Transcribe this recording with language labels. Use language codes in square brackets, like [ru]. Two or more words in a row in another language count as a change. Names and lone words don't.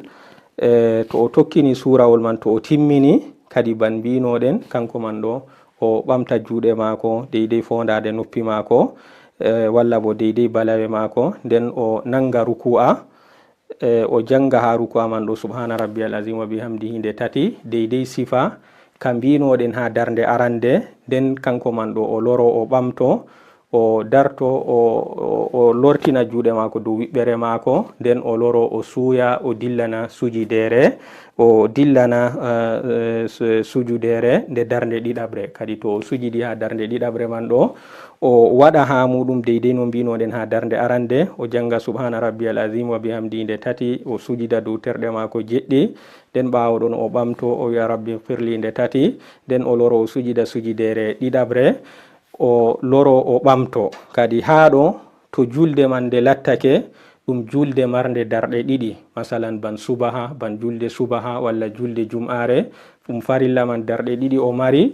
[ff] to o tokkini surawol man, to o timmini kadi ban mbinoɗen kanko man ɗo o ɓamta juuɗe mako deydey fondade noppi mako, walla bo deydey balawe mako, nden o nanga ruku'a, o janga ha ruku'a man ɗo [ar] سبحان ربي العظيم وبحمده [ff] nde tati, deydey sifa ka mbinoɗen ha darnde arande. nden kanko man ɗo o loro o ɓamto o darto o lortina juuɗe mako dow wiɓɓere mako, nden o loro o suuya o dillana sujidere, o dillana sujudere nde darnde ɗiɗabre. kadi to o sujidi ha darnde ɗiɗabre man ɗo o waɗa ha muɗum deydey no mbinoɗen ha darnde arande, o janga [ar] سبحان ربي العظيم وبحمد [ff] nde tati, o sujida dow terɗe mako jeɗɗi, nden ɓawo ɗon o ɓamto o wi'a [ar] رب اغفر لي [ff] nde tati, nden o loro o sujida sujidere ɗiɗabre, o loro o ɓamto. kadi haɗo to julde man nde lattake ɗum julde marnde darɗe ɗiɗi, masalan ban subaha, ban julde subaha walla julde jum'are, ɗum farilla man darɗe ɗiɗi o mari.